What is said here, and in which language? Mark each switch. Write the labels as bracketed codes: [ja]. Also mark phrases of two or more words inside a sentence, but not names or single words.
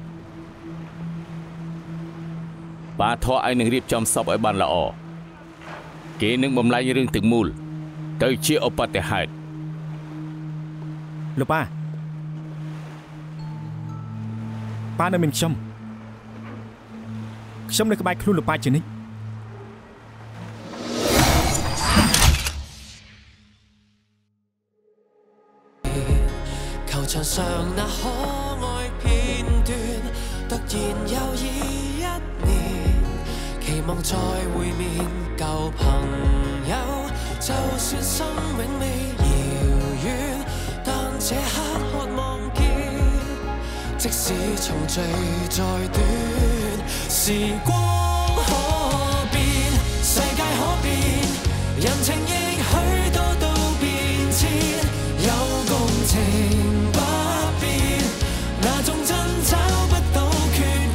[km] ប៉ាធរឯងនឹងរៀបចំសពឲ្យបានល្អគេនឹងបំលែងរឿងទាំងមូលទៅជាឧបទ្ទហេតុ លោកប៉ានៅមានខ្ញុំនៅក្បែរខ្លួនលោកប៉ាជានិច្ច [yue] 球場上那可愛片段，突然又已1年，期望再會面舊朋友，就算心永未遙遠，但這刻渴望見，即使重聚再短，時光可變，世界可變，人情亦許多都變遷，有共情不變，那種真找不到缺點。